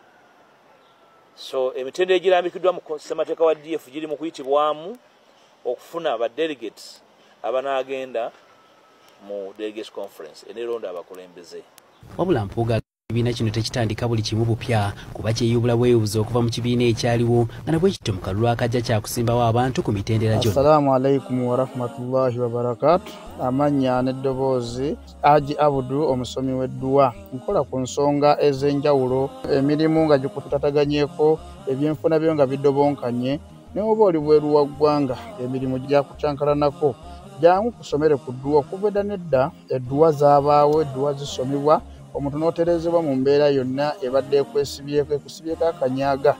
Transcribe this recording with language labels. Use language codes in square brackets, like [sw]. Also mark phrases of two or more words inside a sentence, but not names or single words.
[lg] So emitendera egirambikiddwa mu ssemateeka wa DF giri mu kuyitibwamu okufuna ba delegates abanaagenda mu [en] delegates conference [lg] eneronda abakulembeze. Wabula Mpuuga ekibiina kino tekitandika buli kimu bupya kuba kyeyubula bweyubuza okuva mu kibiina ekyaliwo nga nabwe kityo mu kalulu akajja kyakusimbawo abantu ku mitendera gyonna. [ar] السلام عليكم ورحمة الله وبركاته. [lg] Amanya n'eddoboozi Haji Abudu omusomi w'edduwa. Nkola ku nsonga ez'enjawulo, emirimu nga gikutataganyeko, ebyenfuna byo nga bidobonkanye, ne oba oli bweru wa ggwanga emirimu gyakucankalanako. Jangu kusomere ku dduwa okuva edda nedda edduwa zaabaawo, edduwa zisomibwa omuntu n'oterezebwa mu mbeera yonna ebadde ekusibyeko akanyaaga.